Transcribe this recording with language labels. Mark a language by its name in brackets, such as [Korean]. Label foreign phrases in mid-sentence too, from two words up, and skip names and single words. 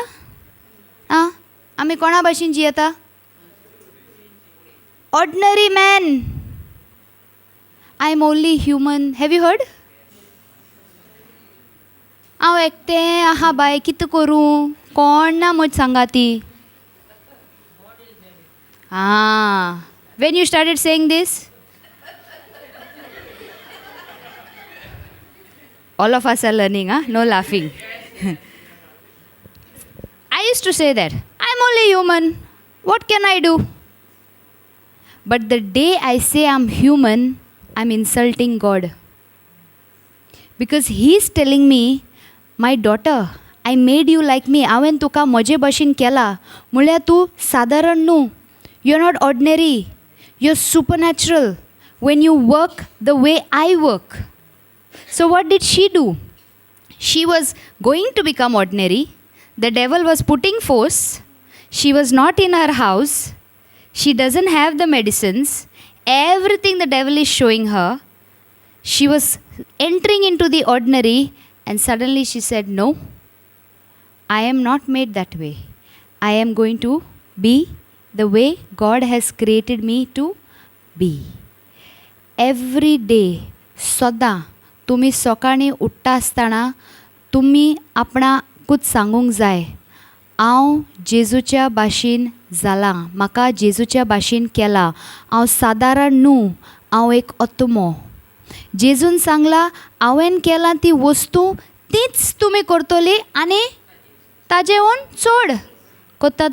[Konkani] आं, आमी कोणा भाशेन जियेता? [English] Ordinary man. I am only human. Have you heard? [Konkani] हांव एकटें आहा बाय, कितें करूं? कोण ना म्हजी सांगाती. [English] Ah, when you started saying this, all of us are learning, huh? No laughing. I used to say that, I'm only human, what can I do? But the day I say I'm human, I'm insulting God. Because He's telling me, my daughter, I made you like me. [Konkani] हांवें तुका म्हजे भशेन केला म्हळ्यार तूं सादारण न्हू. [English] You're not ordinary. You're supernatural when you work the way I work. So what did she do? She was going to become ordinary. The devil was putting force. She was not in her house. She doesn't have the medicines. Everything the devil is showing her. She was entering into the ordinary, and suddenly she said, no, I am not made that way. I am going to be the way God has created me to be. Every day, [Konkani] सदां तुमी सकाळीं उठ्ठा आसतना तुमी आपणाकूच सांगूंक जाय, हांव जेजूच्या भाशेन जालां, म्हाका जेजूच्या भाशेन केलां, हांव सादारण न्हू, हांव एक आत्मो. जेजून सांगलां हांवें केलां ती वस्तू तीच तुमी करतली आनी ताजेवन चड कोत्तात.